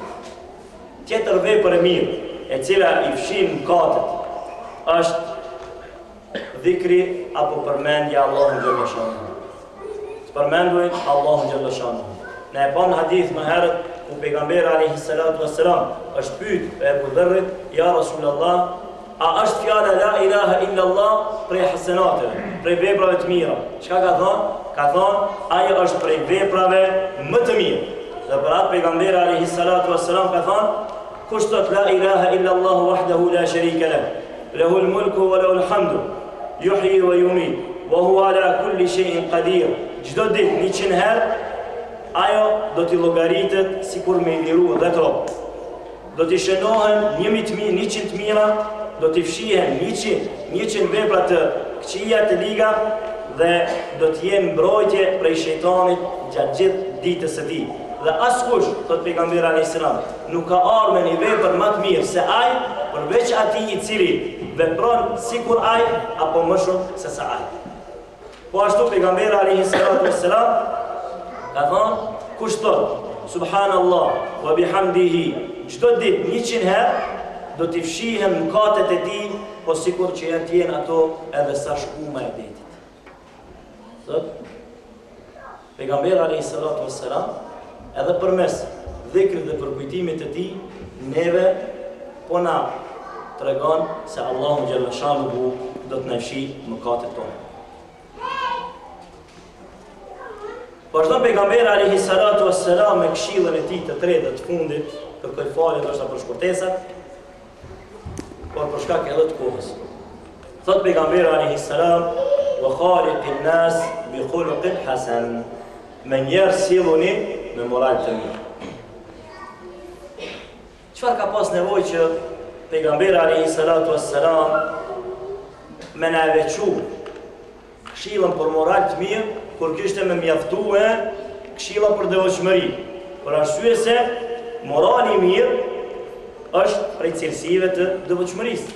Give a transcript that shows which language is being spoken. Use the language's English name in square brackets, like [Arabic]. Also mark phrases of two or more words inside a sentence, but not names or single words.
[Albanian] Tjetër vepër e mirë e cila i fshin mëkatet është dhikri apo përmendja [Arabic] الله جل شأنه. [Albanian] Përmenduj [Arabic] الله جل شأنه. [Albanian] Ne e pamë hadith më herët ku pejgamberi [Arabic] عليه الصلاة والسلام [Albanian] është pyet e Abu Dharrit: [Arabic] "يا رسول الله, [Albanian] a është fjala [Arabic] لا إله إلا الله [Albanian] prej hasenateve, prej veprave të mira?" Çka ka thonë? Ka thonë, ajo është prej veprave më të mira. Dhe për atë pejgamberi [Arabic] عليه الصلاة والسلام [Albanian] ka thonë: "Kush thot [Arabic] لا إله إلا الله وحده لا شريك له له الملك وله الحمد يحيي ويميت وهو على كل شيء قدير. [Albanian] Çdo ditë 100 herë ajo do t'i llogaritet sikur me i liru 10 rob. Do t'i shënohen 100 mira, do t'i fshihen 100 vepra të këqija të liga dhe do t'jenë mbrojtje prej shejtanit gjatë gjithë ditës së tij. Dhe askush, thot pejgamberi [Arabic] عليه السلام, [Albanian] nuk ka ardhur me një vepër më të mirë se ai, përveç atij i cili vepron sikur ai apo më shumë se sa ai. Po ashtu pejgamberi [Arabic] عليه السلام [Albanian] ka thënë, kush thot [Arabic] سبحان الله وبحمده [Albanian] çdo ditë 100 herë do t'i fshihen mëkatet e tij, po sikur që janë t'jenë ato edhe sa shkuma e detit. Thot pejgamberi [Arabic] عليه السلام [Albanian] edhe përmes dhikrit dhe përkujtimit të tij neve po na tregon se [Arabic] الله جل شأنه [Albanian] do të na fshi mëkatet tona. Vazhdon pejgamberi [Arabic] عليه الصلاة والسلام [Albanian] me këshillën e tij të tretë të fundit, kërkoi falje ndoshta për shkurtesat, por për shkak edhe të kohës. Thot pejgamberi [Arabic] عليه السلام: "وخالق الناس بخلق حسن." [Albanian] Me njerë silluni me moral të mirë. Çfarë ka pas nevojë që pejgamberi [Arabic] عليه الصلاة والسلام [Albanian] me na veçu këshillën për moral të mirë, kur kishte me mjaftue këshilla për devotshmëri, për arsye se morali i mirë është prej cilësive të devotshmërisë.